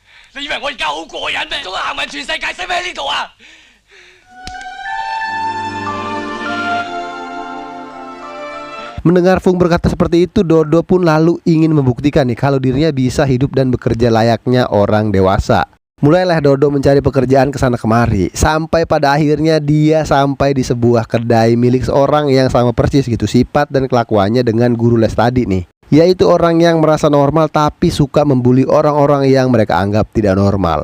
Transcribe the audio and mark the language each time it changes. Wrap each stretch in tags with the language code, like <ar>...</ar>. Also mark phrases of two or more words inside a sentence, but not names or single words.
<yue>你以為我而家好過癮咩？仲行埋全世界，使咩喺呢度啊？</yue> <id>Mendengar Fung berkata seperti itu, Dodo pun lalu ingin membuktikan nih kalau dirinya bisa hidup dan bekerja layaknya orang dewasa. Mulailah Dodo mencari pekerjaan kesana kemari, sampai pada akhirnya dia sampai di sebuah kedai milik seorang yang sama persis gitu sifat dan kelakuannya dengan guru les tadi nih, yaitu orang yang merasa normal tapi suka membuli orang-orang yang mereka anggap tidak normal.</id>